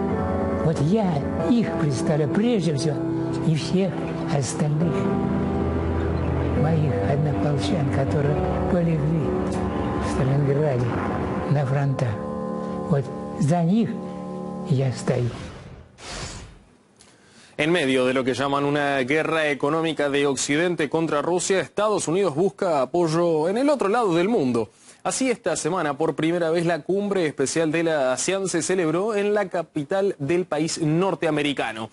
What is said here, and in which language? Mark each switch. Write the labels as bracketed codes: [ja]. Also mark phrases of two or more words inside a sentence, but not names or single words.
[ru] Вот я их представляю прежде всего и всех остальных моих однополчан, которые полегли в Сталинграде на фронтах. Вот за них я стою. [es] En medio de lo que llaman una guerra económica de Occidente contra Rusia, Estados Unidos busca apoyo en el otro lado del mundo. Así, esta semana, por primera vez, la cumbre especial de la ASEAN se celebró en la capital del país norteamericano.